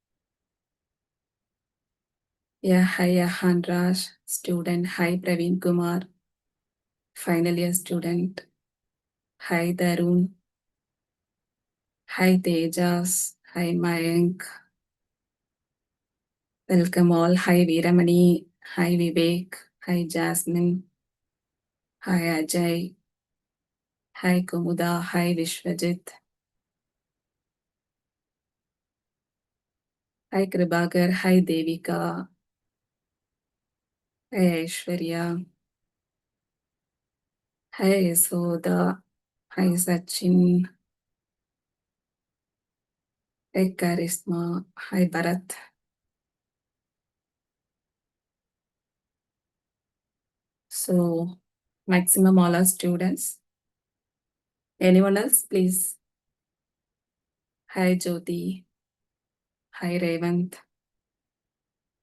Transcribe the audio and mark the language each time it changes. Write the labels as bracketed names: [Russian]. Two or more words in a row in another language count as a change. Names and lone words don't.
[English] Yeah, hi Ahanraj, student. Hi Praveen Kumar, final year student. Hi Darun. Hi Tejas. Hi Mayank. Welcome all. Hi Veeramani. Hi Vivek. Hi Jasmine. Hi Ajay. Hi Kumuda. Hi Vishwajit. Hi Kribakar. Hi Devika. Hi Aishwarya. Hi Soda. Hi Sachin. Hi Karisma. Hi Bharat. So, maximum all are students. Anyone else, please? Hi Jyoti. Hi Revant.